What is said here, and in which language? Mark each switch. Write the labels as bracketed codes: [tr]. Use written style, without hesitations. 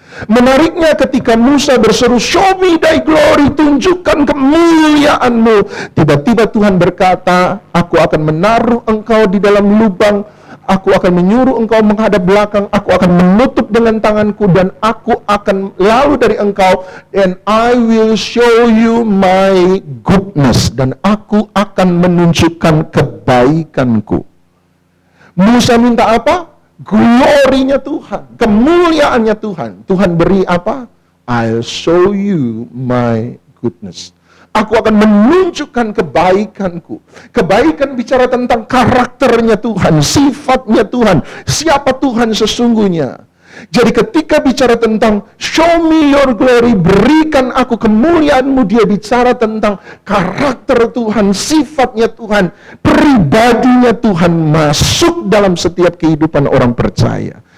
[id] Menariknya ketika Musa berseru, [en] "Show me thy glory," [id] tunjukkan kemuliaanmu. Tiba-tiba Tuhan berkata, "Aku akan menaruh engkau di dalam lubang. Aku akan menyuruh engkau menghadap belakang. Aku akan menutup dengan tanganku dan aku akan lalu dari engkau. [en] And I will show you my goodness." [id] Dan aku akan menunjukkan kebaikanku. Musa minta apa? Glorinya Tuhan, kemuliaannya Tuhan. Tuhan beri apa? [en] I'll show you my goodness. [id] Aku akan menunjukkan kebaikanku. Kebaikan bicara tentang karakternya Tuhan, sifatnya Tuhan, siapa Tuhan sesungguhnya. Jadi ketika bicara tentang [en] show me your glory, [id] berikan aku kemuliaanmu, dia bicara tentang karakter Tuhan, sifatnya Tuhan, pribadinya Tuhan masuk dalam setiap kehidupan orang percaya.